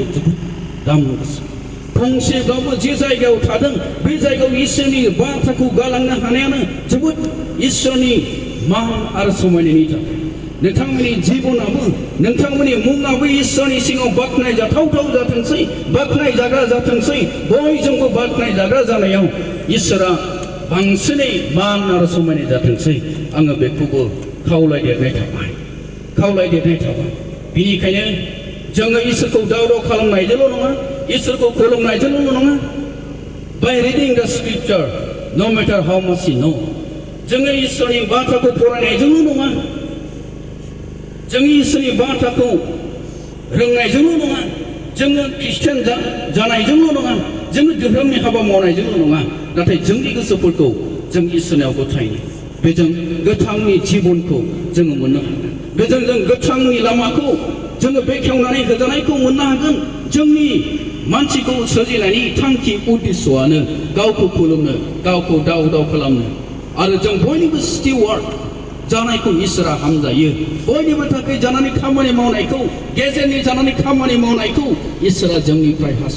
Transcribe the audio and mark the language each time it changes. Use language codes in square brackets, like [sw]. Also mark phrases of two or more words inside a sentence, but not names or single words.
[brx] जोबोद दाम गोसा फंसेब्लाबो जे जायगायाव थादों बे जायगायाव इसोरनि बाथ्राखौ गालांनो हानायानो जोबोद इसोरनि मान आरो समायनायनि थाखाय नोंथांमोननि जिबनाबो नोंथांमोननि मुङाबो इसोरनि सिङाव बाख्नायजाथावथाव जाथोंसै बाख्नायजाग्रा जाथोंसै बयजोंबो बाख्नायजाग्रा जानायाव इसोरा बांसिनै मान आरो समायनाय जाथोंसै आङो बेखौबो खावलायदेरनाय थाबाय बिनिखायनो जोङो इसोरखौ दावराव खालामनायजोंल' नङा इसोरखौ खुलुमनायजोंल' नङा [en] by reading the scripture no matter how much you know [brx] जोङो इसोरनि बाथ्राखौ फरायनायजोंल' नङा जोंनि इसोरनि बाथ्राखौ रोंनायजोंल' नङा जोङो ख्रिस्टियान जानायजोंल' नङा जोङो धोरोमनि हाबा मावनायजोंल' नङा नाथाय जोंनि गोसोफोरखौ जों इसोरनियाव गथायनो बेजों गोथांनि जिबनखौ जोङो मोननो हागोन बेजों जों गोथांनि लामाखौ जोङो बेखेवनानै होजानायखौ मोननो हागोन जोंनि मानसिखौ सोरजिनायनि थांखि उद्देश्यआनो गावखौ खुलुमनो गावखौ दाव खालामनो आरो जों बयनिबो स्टिवार्ड जानायखौ इसोरा हामजायो बयनिबो थाखाय जानानै खामानि मावनायखौ गेजेरनि जानानै खामानि मावनायखौ इसोरा जोंनिफ्राय